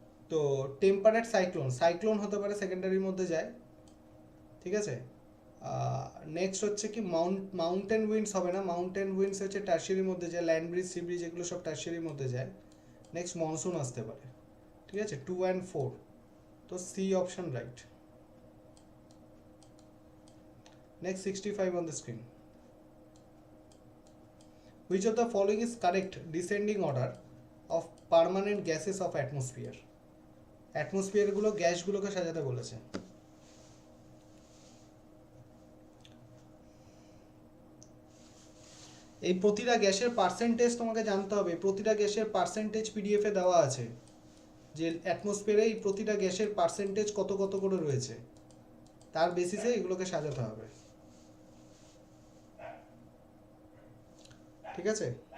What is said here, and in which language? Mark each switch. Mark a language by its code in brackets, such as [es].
[bn] তো temperate cyclone হতে পারে, সেকেন্ডারির মধ্যে যায়, ঠিক আছে। নেক্সট হচ্ছে কি মাউন্টেন উইন্ডস হবে না, মাউন্টেন উইন্ডস হচ্ছে টারশিয়ারির মধ্যে যায়, ল্যান্ড ব্রিজ, সি ব্রিজ এগুলো সব টারশিয়ারির মধ্যে যায়। নেক্সট মনসুন আসতে পারে, ঠিক আছে, 2 and 4। তো C option right. [en] Next 65 on the screen. Which of the following is correct descending order of permanent gases of atmosphere? [bn] Atmosphere গুলো গ্যাসগুলোকে সাজাতে বলেছে। এই প্রতিটা গ্যাসের পার্সেন্টেজ তোমাকে জানতে হবে, প্রতিটা গ্যাসের পার্সেন্টেজ পিডিএফ এ দেওয়া আছে, যে অ্যাটমসফিয়ারে এই প্রতিটা গ্যাসের পার্সেন্টেজ কত কত করে রয়েছে, তার বেসিসে এগুলোকে সাজাতে হবে, ঠিক আছে।